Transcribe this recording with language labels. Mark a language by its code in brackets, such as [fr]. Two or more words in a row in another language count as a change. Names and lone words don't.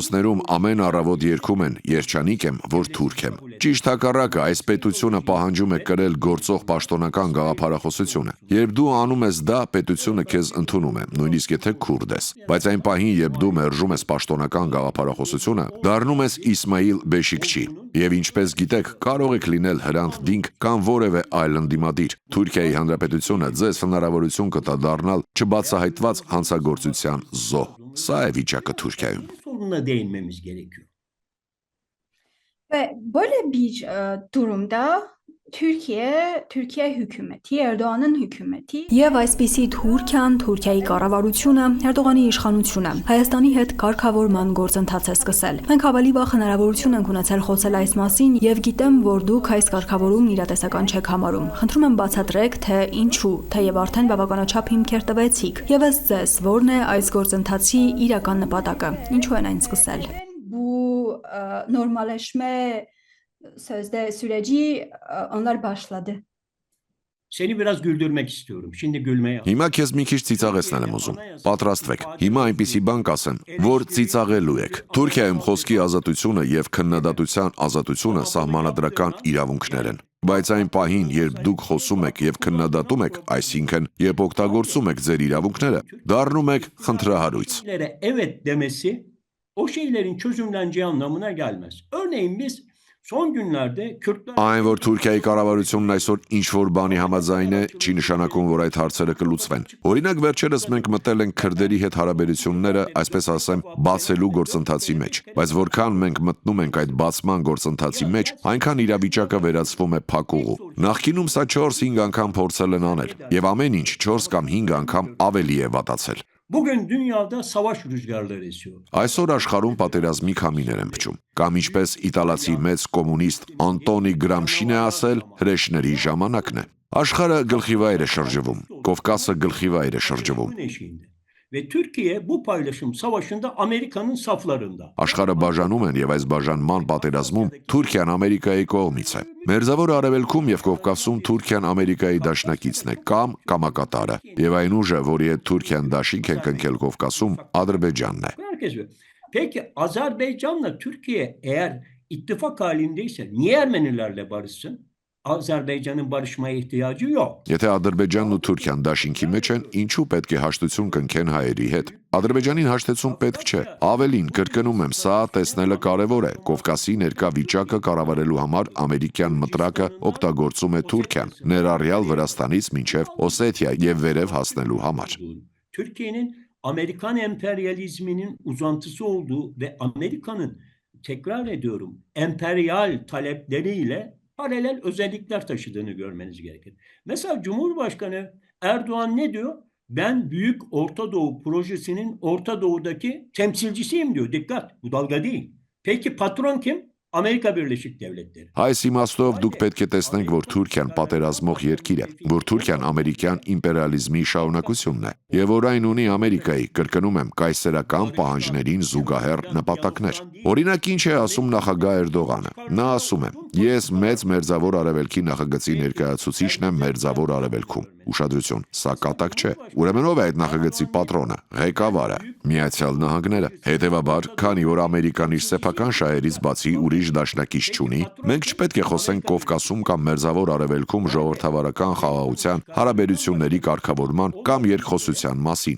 [hy] ամեն առավոտ երգում են «Երջանիկ եմ, որ թուրք եմ»։ Ճիշտ հակառակը, այս պետությունը պահանջում է կրել գործող պաշտոնական գաղափարախոսությունը։ Երբ դու անում ես դա, պետությունը քեզ ընդունում է, նույնիսկ եթե քուրդ ես։ Բայց այն պահին, երբ դու մերժում ես պաշտոնական գաղափարախոսությունը, դառնում ես Իսմայիլ Բեշիկչի։ Եվ ինչպես գիտեք, կարող եք լինել Հրանտ Դինք կամ որևէ այլ ընդդիմադիր։ Թուրքիայի Հանրապետությունը ձեզ հնարավորություն կտա դառնալ չբացահայտված հանցագործության զոհ։ Սա է վիճակը Թուրքիայում։ [tr] Sorununa değinmemiz gerekiyor. Ve böyle bir durumda Türkiye hükümeti, Erdoğan'ın hükümeti [hy] Եվ այսպիսի Թուրքիան, Թուրքիայի կառավարությունը, Էրդողանի իշխանությունը Հայաստանի հետ կարգավորման գործընթաց է սկսել։ Մենք ավելի վաղ հնարավորություն ենք ունեցել խոսել այս մասին եւ գիտեմ, որ դուք այս կարգավորումն իրատեսական չեք համարում։ Խնդրում եմ բացատրեք, թե ինչու, թեև արդեն բավականաչափ հիմքեր տվեցիք։ Եվ ըստ ձեզ, որն է այս գործընթացի իրական նպատակը։ Ինչու են այն սկսել։ [tr] bu normalleşme sözde süreci onlar başladı. Seni biraz güldürmek istiyorum. Şimdi gülmeye. [hy] Հիմա քեզ մի քիչ ծիծաղեցնել եմ ուզում։ Պատրաստվեք։ Հիմա այնպիսի բան կասեմ, որ ծիծաղելու եք։ Թուրքիայում խոսքի ազատությունը եւ քննադատության ազատությունը սահմանադրական իրավունքներ են։ Բայց այն պահին, երբ դուք խոսում եք եւ քննադատում եք, այսինքն երբ օգտագործում եք ձեր իրավունքները, դառնում եք խնդրահարույց։ [tr] Evet demesi o şeylerin çözümleneceği anlamına gelmez. Örneğin biz son günlerde Kürtler [hy] Այն որ Թուրքիայի կառավարությունն այսօր ինչ-որ բանի համաձայն է, չի նշանակում, որ այդ հարցերը կլուծվեն։ Օրինակ, վերջերս մենք մտել ենք քրդերի հետ հարաբերությունները, այսպես ասեմ, բացելու գործընթացի մեջ։ Բայց որքան մենք մտնում ենք այդ բացման գործընթացի մեջ, այնքան իրավիճակը վերածվում է փակուղու։ Նախկինում սա 4-5 անգամ փորձել են անել, եւ ամեն ինչ 4 կամ 5 անգամ ավելի է վատացել։ [tr] Bugün dünyada savaş rüzgarları esiyor. [hy] Այսօր աշխարհում պատերազմի քամիներ են փչում։ Կամ ինչպես իտալացի մեծ կոմունիստ Անտոնի Գրամշին է ասել, հրեշների ժամանակն է։ Աշխարհը գլխիվայր է շրջվում, Կովկասը գլխիվայր է շրջվում։ [tr] Ve Türkiye bu paylaşım savaşında Amerika'nın saflarında. [hy] Աշխարհը բաժանում են եւ այս բաժանման պատերազմում Թուրքիան Ամերիկայի կողմից է։ Մերձավոր Արևելքում եւ Կովկասում Թուրքիան Ամերիկայի դաշնակիցն է կամ կամակատարը, եւ այն ուժը, որի հետ Թուրքիան դաշինք է կնքել Կովկասում, Ադրբեջանն է։ [tr] Peki Azerbaycan'la Türkiye eğer ittifak halindeyse niye Ermenilerle barışsın? Azerbaycan'ın barışmaya ihtiyacı yok. [hy] Եթե Ադրբեջանն ու Թուրքիան դաշինքի մեջ են, ինչու պետք է հաշտություն կնքեն հայերի հետ։ Ադրբեջանին հաշտեցում պետք չէ։ Ավելին, կրկնում եմ, սա տեսնելը կարևոր է։ Կովկասի ներկա վիճակը կառավարելու համար ամերիկյան մտրակը օգտագործում է Թուրքիան, ներառյալ Վրաստանից մինչև Օսեթիա եւ վերև հասնելու համար։ [tr] Türkiye'nin Amerikan emperyalizminin uzantısı olduğu ve Amerika'nın, tekrar ediyorum, emperyal talepleriyle paralel özellikler taşıdığını görmeniz gerekir. Mesela Cumhurbaşkanı Erdoğan ne diyor? Ben Büyük Orta Doğu Projesi'nin Orta Doğu'daki temsilcisiyim diyor. Dikkat, bu dalga değil. Peki patron kim? Amerika Birleşik Devletleri. [hy] Այս իմաստով դուք պետք է տեսնենք, որ Թուրքիան պատերազմող երկիր է, որ Թուրքիան ամերիկյան իմպերիալիզմի շարունակությունն է, եւ որ այն ունի Ամերիկայի, կրկնում եմ, կայսերական պահանջներին զուգահեռ նպատակներ։ Օրինակ, ինչ է ասում նախագահ Էրդողանը։ Նա ասում է. Ես մեծ մերձավոր արևելքի նախագծի ներկայացուցիչն եմ մերձավոր արևելքում։ Ուշադրություն, սա կատակ չէ։ Ուրեմն ով է այդ նախագծի պատրոնը, ղեկավարը, Միացյալ Նահանգները։ Հետևաբար, քանի որ Ամերիկան իր սեփական շահերից բացի ուրիշ դաշնակից չունի, մենք չպետք է խոսենք Կովկասում կամ մերձավոր արևելքում ժողովրդավարական խաղաղության, հարաբերությունների կարգավորման կամ երկխոսության մասին։